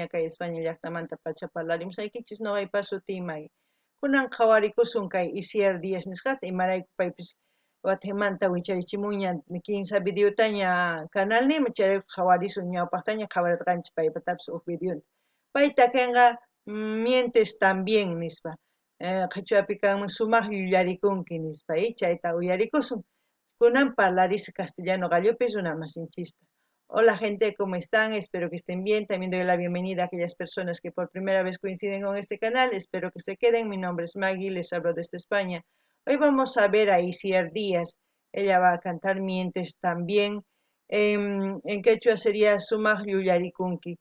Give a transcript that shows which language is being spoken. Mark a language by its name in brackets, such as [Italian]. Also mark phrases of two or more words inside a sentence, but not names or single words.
[Quechua] kay España llaqtamanta pacha parlarimusaykichis noqaypa sutimay kunan qhawarikusun kay Isier Díaz nisqata imarayku paypis Guatemanta wicharichimuña 15 videotaña kanalnima chayraykun qhawarisun ñawpaqtaña qhawarirqanchis paypatapas huk videonta payta kanqa mientes también nispa qhachuapi kanman sumaq yuyarikunki nispa chayta uyarikusun kunan parlarish castellano gallopis runa masinchista. [Spanish] Hola gente, ¿cómo están? Espero que estén bien. También doy la bienvenida a aquellas personas que por primera vez coinciden con este canal. Espero que se queden. Mi nombre es Maggie, les hablo desde España. Hoy vamos a ver a Isier Díaz. Ella va a cantar Mientes también. En quechua sería Sumag Yuyarikunki.